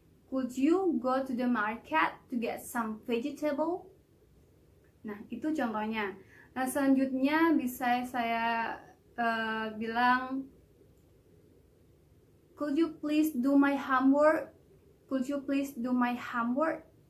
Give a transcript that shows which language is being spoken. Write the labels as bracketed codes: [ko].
[en] Could you go to the market to get some vegetable? [id] Nah, itu contohnya. Nah, selanjutnya bisa saya [en] bilang, could you please do my homework? Could you please do my homework?